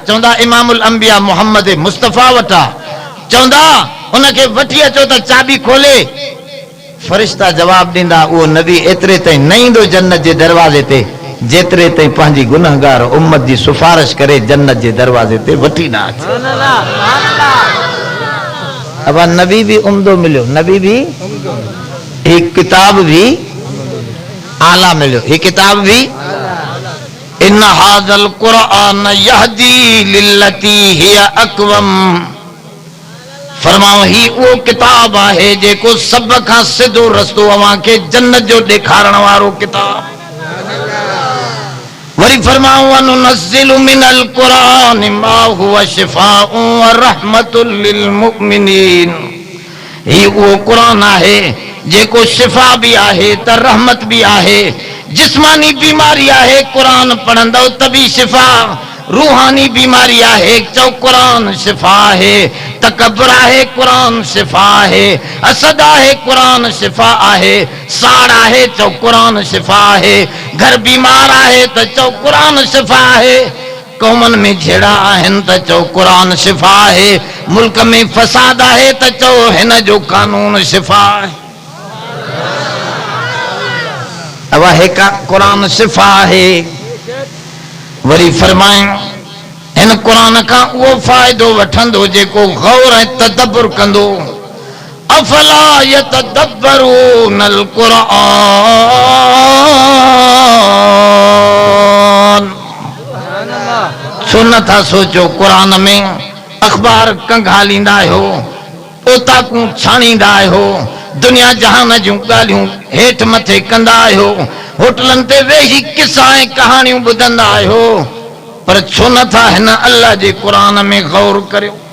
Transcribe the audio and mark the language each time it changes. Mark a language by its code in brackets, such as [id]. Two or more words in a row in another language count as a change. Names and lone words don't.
[sd] चवंदा इमामुल अंबिया मोहम्मद मुस्तफ़ा वटि आहे। चवंदा उनखे वठी अचो त चाबी खोले। फरिश्ता जवाब ॾींदा उहो नबी एतिरे ताईं न ईंदो जन्नत जे दरवाज़े ते जेतिरे ताईं पंहिंजी गुनहगार उम्मत जी सिफारिश करे जन्नत जे दरवाज़े ते वठी न अचे। अब नबी भी उम्दो मिलियो, नबी भी एक किताब भी आला मिलियो। [hi] ये किताब भी [ar] إن هذا القرآن يهدي للتي هي أقوم. [sd] फरमाओ ही वो किताब है जेको सब खां सिधो रस्तो अवां खे जन्नत जो ॾेखारण वारो किताब। व वरी फरमाऊं [ar] وننزل من القرآن ما هو شفاء ورحمة للمؤمنين. [sd] ही वो कुरान आहे जेको शिफ़ा भी आहे त रहमत भी आहे। जिस्मानी बीमारी आहे कुरान पढ़ंदो तभी शिफ़ा, रूहानी बीमारी आहे चो कुरान शिफ़ा है, तकब्बुर आहे कुरान शिफ़ा है, असद आहे कुरान शिफ़ा आहे, साड़ आहे चो कुरान शिफ़ा है, घर बीमार आहे त चो कुरान शिफ़ा है, कौमन में झेड़ा आहिनि त चो कुरान शिफ़ा है, मुल्क में फसाद आहे त चो हिन जो कानून शिफ़ा है। अब हिक कुरान शिफ़ा है। वरी फरमाए इन कुरान का वो फायदो वठंदो जेको गौर ऐं तदब्बुर कंदो। [ar] أفلا يتدبرون القرآن. [sd] छो नथा सोचो कुरान में अखबार कंगालींदा आहियो, ओताकूं छाणींदा आहियो, दुनिया जहान जूं ॻाल्हियूं हेठि मथे कंदा आहियो, होटलनि ते वेही किसा ऐं कहाणियूं ॿुधंदा आहियो, पर छो नथा हिन अल्लाह जे कुरान में गौर करियो।